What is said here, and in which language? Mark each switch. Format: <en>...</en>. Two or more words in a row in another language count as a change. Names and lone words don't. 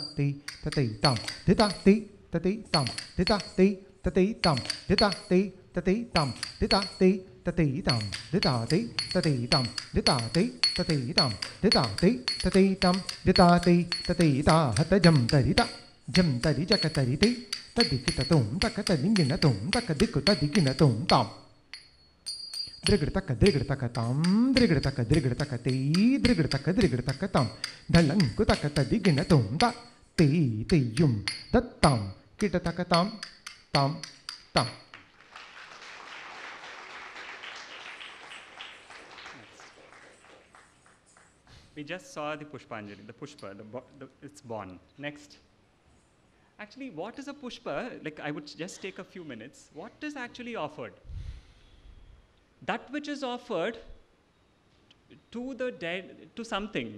<en>te tati tam de ta te tati tam de ta te tati tam de ta te tati tam de ta te tati tam de ta te tati tam de ta te tati tam de ta te tati tam de ta te tati ta hata jam tari ta jam tari jaka tari te tadi kita tum taka tadi gina tum taka diku tadi gina tum tam drigr taka tam drigr taka te drigr taka tam dalang ku taka tadi gina tum ta te yum dat tam kita taka tam tam tam. We just saw the Pushpanjali, the Pushpa, it's born. Next. Actually, what is a Pushpa? Like, I would just take a few minutes. What is actually offered? That which is offered to the dead, to something.</en>